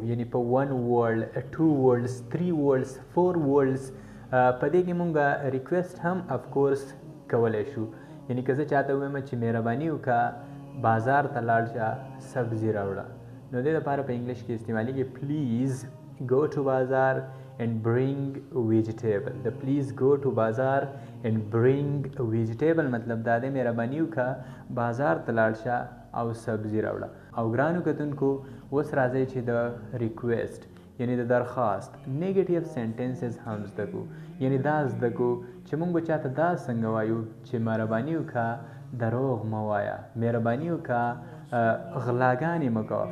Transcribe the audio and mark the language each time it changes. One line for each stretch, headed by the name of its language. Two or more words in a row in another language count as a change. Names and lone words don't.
Pashto: یعنی په
English: 1 word 2 words 3 words 4 words
Pashto: په دې کې مونږ ریکویسټ هم افکورس کولی شو. یعنی که زه چاته ووایم چې مهرباني وکړه بازار ته لاړ شه سبزي راوړه نو دې لپاره په انګلیش کې استعمالیږي
English: please go to bazaar and bring vegetable.
Pashto: د
English: please go to bazaar and bring vegetable
Pashto: مطلب دا دی مهرباني وکړه بازار ته لاړ شه او سبزي راوړه. او ګرانو کتونکو اوس راځئ چې د ریکویسټ یعنی د درخواست
English: negative sentences
Pashto: هم زده کو. یعنی دا زده کو چې موږ به چاته دا څنګه وایو چې مهرباني وکړه دروغ مه وایه، مهرباني وکړه غلاګانې مه کوه.